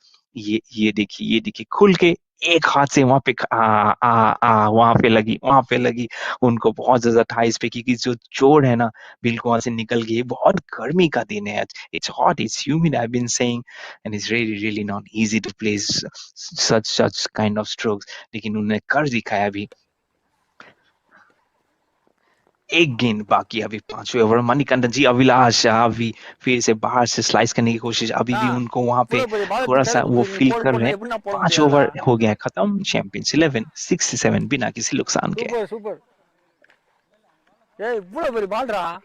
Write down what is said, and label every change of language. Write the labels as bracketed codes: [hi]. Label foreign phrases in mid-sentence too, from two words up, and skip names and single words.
[hi] ये देखिए खुल के एक हाथ से वहां पे वहां पे लगी, उनको बहुत ज्यादा था इस पे, क्योंकि जो जोड़ है ना, बिल्कुल वहां से निकल गई, बहुत गर्मी का दिन है आज, [en] It's hot, it's humid, I been saying, and it's really really not easy to play such kind of strokes, [hi] लेकिन उन्होंने कर दिखाया अभी। एक गेंद बाकी अभी 5वें ओवर, मणिकंदन जी अभिलाष अभी फिर से बाहर से स्लाइस करने की कोशिश, अभी ஆ भी उनको वहां पे [ta] இவ்வளோ பெரிய பால் [hi] थोड़ा सा वो [ta] நீ [hi] फील [ta] போடு [hi] कर रहे [ta] போட்டுனா [hi] हैं। [ta] எப்படின்னா போட [hi] पांच [ta] முடியாதுடா. [hi] ओवर हो गया है खत्म, चैंपियंस 11 67 बिना किसी नुकसान के। [en] super super. [ta] ஏய் இவ்வளோ பெரிய பால்டா.